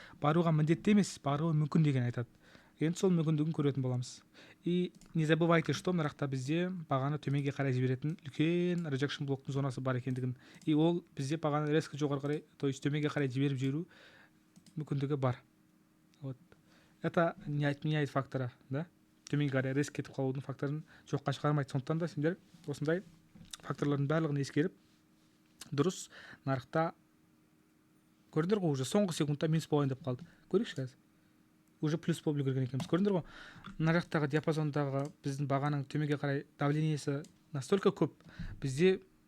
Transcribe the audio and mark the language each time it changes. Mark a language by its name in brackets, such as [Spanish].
[Kazakh] Баруға міндетті емес, баруы мүмкін деген айтады. Енді сол мүмкіндігін көретін боламыз. [Russian] И не забывайте, что [Kazakh] мына жақта бізде бағаны төменге қарай жіберетін үлкен rejection блоктың зонасы бар екендігін. И ол бізде бағаны резко жоғары қарай, то есть төменге қарай жіберіп жіберу мүмкіндігі бар. [Russian] Вот. Это не отменяет фактора, да? [Kazakh] Төменге қарай резко кетіп қалудың факторын жоққа шығармайды. Сондықтан да сендер осындай факторлардың барлығын ескеріп, дұрыс нарықта көрдіңдер ғой, уже соңғы секундта минус болайын деп қалды. Көрейікші қазір. Уже плюс болып үлгерген екенбіз. Көрдіңдер ғой, мына жақтағы диапазондағы біздің бағаның төменге қарай давлениесі настолько көп, бізде